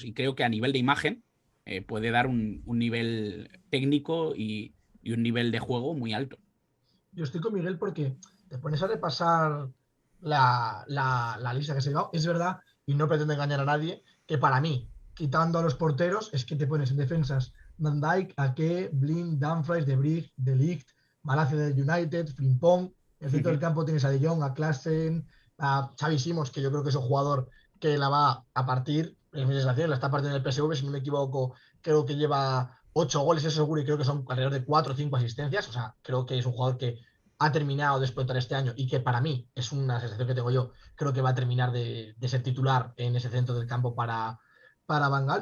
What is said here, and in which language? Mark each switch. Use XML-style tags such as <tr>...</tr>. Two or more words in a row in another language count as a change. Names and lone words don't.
<es>Y creo que a nivel de imagen puede dar un nivel técnico y un nivel de juego muy alto. Yo estoy con Miguel porque te pones a repasar la lista que se ha llegado. Es verdad, y no pretendo engañar a nadie, que para mí, quitando a los porteros, es que te pones en defensas Van Dijk, Ake, Blind, Dumfries, De Vrij, De Ligt, Malacia del United, Frimpong. En el centro del campo tienes a De Jong, a Klaassen, a Xavi Simons, que yo creo que es un jugador que la va a partir, en mi sensación, la está partiendo en el PSV, si no me equivoco, creo que lleva 8 goles, eso seguro, y creo que son alrededor de 4 o 5 asistencias. O sea, creo que es un jugador que ha terminado de explotar este año y que para mí es una sensación que tengo yo, creo que va a terminar de ser titular en ese centro del campo para Van Gaal.</es>